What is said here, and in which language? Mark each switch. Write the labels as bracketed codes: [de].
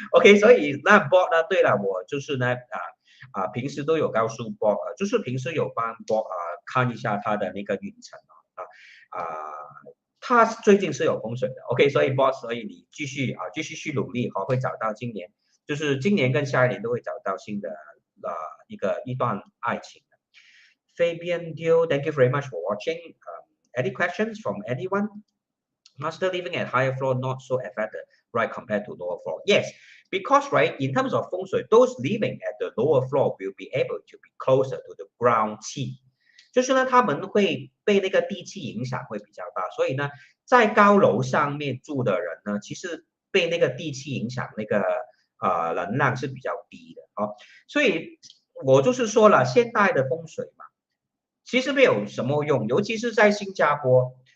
[zh] OK， 所以那 Board 呢，对了，我就是呢平时都有告诉 Board， 就是平时有帮 Board 看一下他的那个运程他最近是有风水的 ，OK， 所以 Board， 所以你继续去努力会找到今年跟下一年都会找到新的一段爱情的。 [en] Fabian Dio, thank you very much for watching. Any questions from anyone? Master living at higher floor not so affected, right, compared to lower floor? Yes, because right, in terms of feng shui, those living at the lower floor will be able to be closer to the ground [zh] 气，就是呢，他们会被那个地气影响会比较大，所以呢，在高楼上面住的人呢，其实被那个地气影响那个能量是比较低的哦，所以我就是说了，现代的风水嘛，其实没有什么用，尤其是在新加坡。